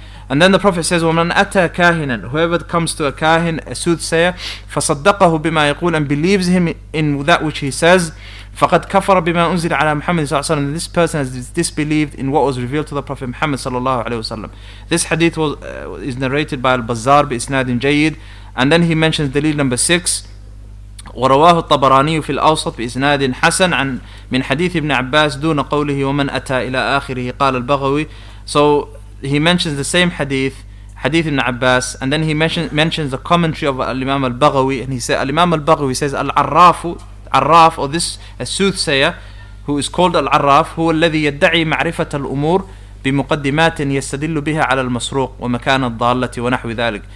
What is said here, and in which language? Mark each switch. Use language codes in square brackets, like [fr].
[en] And then the Prophet says, وَمَنْ أَتَى كَاهِنًا, whoever comes to a kahin, a soothsayer, فَصَدَّقَهُ بِمَا يَقُولُ, and believes him in that which he says, فَقَدْ كَفَرَ بِمَا أُنزِلَ عَلَى مُحَمَّدٍ صلى الله عليه وسلم, this person has disbelieved in what was revealed to the Prophet Muhammad صلى الله عليه وسلم. This hadith is narrated by Al-Bazzar بإسناد جيد. [ar] And then he mentions dalil number 6, ورواه الطبراني في الأوسط بإسناد حسن عن من حديث ابن عباس دون قوله ومن أتى إلى آخره قال البغوي. [en] So he mentions the same hadith ibn Abbas, and then he mentions the commentary of Al-Imam Al-Baghawi, and he said, Al-Imam Al-Baghawi says, Al-Arraf, or this a soothsayer who is called Al-Arraf, هو الذي يدعي معرفة الأمور بمقدمات يستدل بها على المسروق ومكان الضالة ونحو ذلك.